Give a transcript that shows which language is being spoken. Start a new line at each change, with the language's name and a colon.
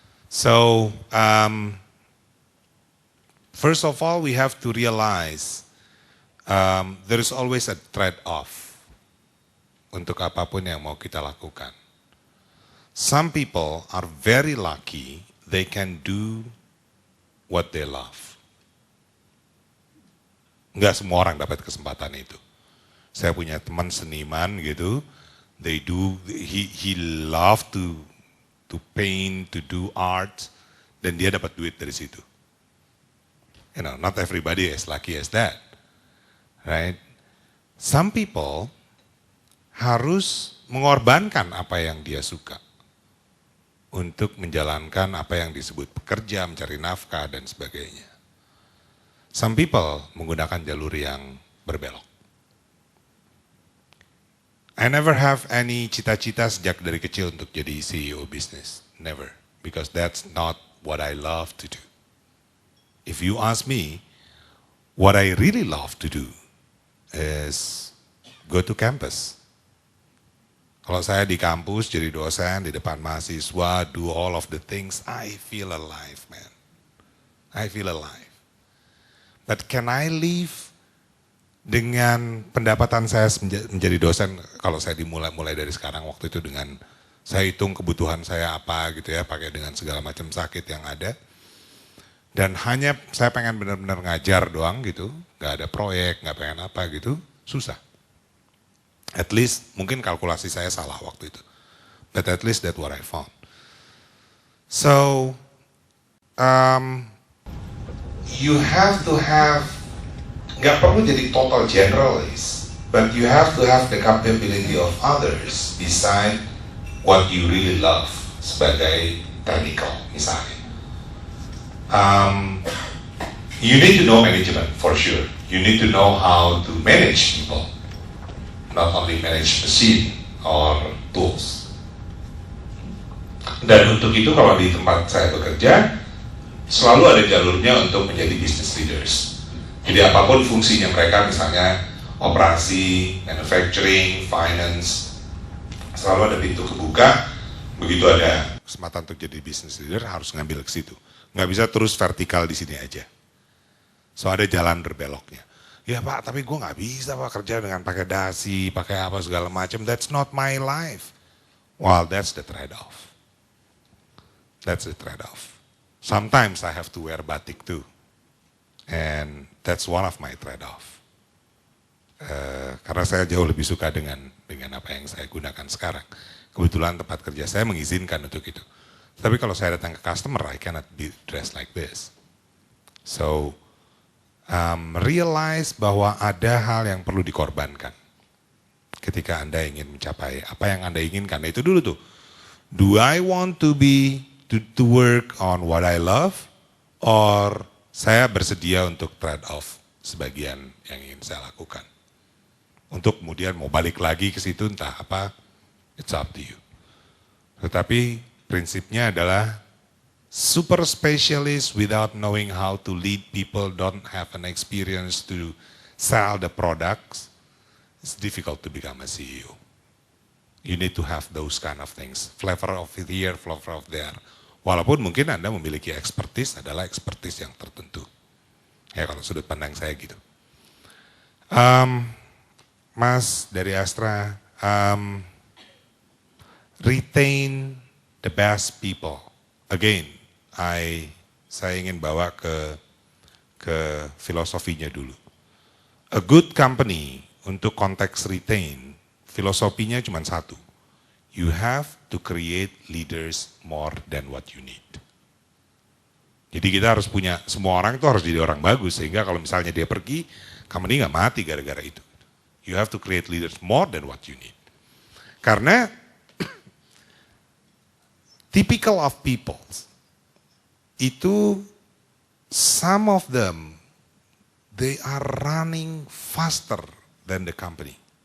English: So, first of all, we have to realize there is always a trade-off
Indonesian: untuk apapun yang mau kita lakukan.
English: Some people are very lucky they can do what they love.
Indonesian: Enggak semua orang dapat kesempatan itu. Saya punya teman seniman gitu,
English: he love to paint, to do art,
Indonesian: dan dia dapat duit dari situ.
English: You know, not everybody is lucky as that, right? Some people
Indonesian: harus mengorbankan apa yang dia suka untuk menjalankan apa yang disebut pekerja, mencari nafkah dan sebagainya.
English: Some people
Indonesian: menggunakan jalur yang berbelok.
English: I never have any
Indonesian: cita-cita sejak dari kecil untuk jadi CEO bisnis.
English: Never. Because that's not what I love to do. If you ask me, what I really love to do is go to campus.
Indonesian: Kalau saya di kampus jadi dosen di depan mahasiswa,
English: do all of the things, I feel alive, man. I feel alive. But can I live
Indonesian: dengan pendapatan saya menjadi dosen, kalau saya mulai dari sekarang, waktu itu dengan saya hitung kebutuhan saya apa gitu ya, pakai dengan segala macam sakit yang ada. Dan hanya saya pengen benar-benar ngajar doang gitu, gak ada proyek, gak pengen apa gitu, susah.
English: At least,
Indonesian: mungkin kalkulasi saya salah waktu itu.
English: But at least that's what I found. So, you have to have,
Indonesian: nggak perlu jadi total generalist,
English: but you have to have the capability of others beside what you really love
Indonesian: sebagai technical misalnya.
English: You need to know management for sure. You need to know how to manage people, not only manage machine or tools.
Indonesian: Dan untuk itu kalau di tempat saya bekerja, selalu ada jalurnya untuk menjadi business leaders. Jadi apapun fungsinya mereka, misalnya operasi, manufacturing, finance, selalu ada pintu kebuka. Begitu ada kesempatan untuk jadi business leader, harus ngambil ke situ. Nggak bisa terus vertikal di sini aja. So ada jalan berbeloknya. Ya Pak, tapi gue nggak bisa Pak kerja dengan pakai dasi, pakai apa segala macam.
English: That's not my life. Well, that's the trade-off. That's the trade-off. Sometimes I have to wear batik too. And that's one of my trade-off.
Indonesian: Karena saya jauh lebih suka dengan apa yang saya gunakan sekarang. Kebetulan tempat kerja saya mengizinkan untuk itu. Tapi kalau saya datang ke customer,
English: I cannot be dressed like this.
Indonesian: So, realize bahwa ada hal yang perlu dikorbankan ketika Anda ingin mencapai apa yang Anda inginkan. Nah, itu dulu tuh.
English: Do I want to work on what I love, or
Indonesian: saya bersedia untuk trade off sebagian yang ingin saya lakukan. Untuk kemudian mau balik lagi ke situ entah apa,
English: it's up to you.
Indonesian: Tetapi prinsipnya adalah
English: super specialist without knowing how to lead people, don't have an experience to sell the products, it's difficult to become a CEO. You need to have those kind of things, flavor of here, flavor of there.
Indonesian: Walaupun mungkin Anda memiliki expertise adalah expertise yang tertentu. Ya kalau sudut pandang saya gitu.
English: Mas dari Astra, retain the best people.
Indonesian: Again, saya ingin bawa ke filosofinya dulu.
English: A good company
Indonesian: untuk konteks retain, filosofinya cuma satu.
English: You have to create leaders more than what you need.
Indonesian: Jadi kita harus punya, semua orang itu harus jadi orang bagus, sehingga kalau misalnya dia pergi, company nggak mati gara-gara itu.
English: You have to create leaders more than what you need.
Indonesian: Karena
English: typical of people, itu some of them, they are running faster than the company.